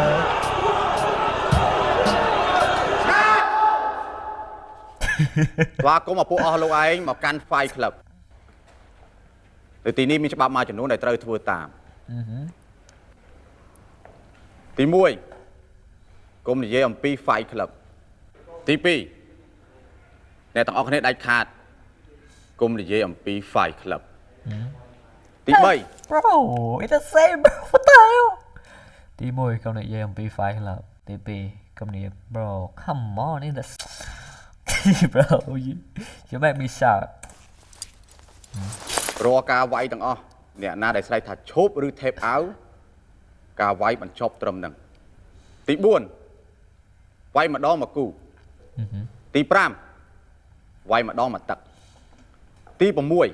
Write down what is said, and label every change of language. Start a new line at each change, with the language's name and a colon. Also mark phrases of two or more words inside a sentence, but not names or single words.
Khmer: ស្វាគមន៍មកពួកអស់លោកឯងមកកាន់ Fight Club នៅទីនេះមានច្បាប់មួយចំនួនដែលត្រូវធ្វើតាមទី1កុំនិយាយអំពី Fight Club ទី2អ្នកទាំងអស់គ្នាដាច់ខាតកុំនិយាយអំពី Fight Club ទី3
English: Bro, it's the same, bro. What the hell?
Khmer: ទី1កុំនិយាយអំពី Fight Club ទី2កុំនិយាយ
English: Bro, come on, in the bro, you make me shout.
Khmer: រាល់ការវាយទាំងអស់អ្នកណាដែលស្រែកថាឈប់ឬ
English: tape out
Khmer: ការវាយបញ្ចប់ត្រឹមហ្នឹងទី4វាយម្ដងមកគូទី5វាយម្ដងមកទឹកទី6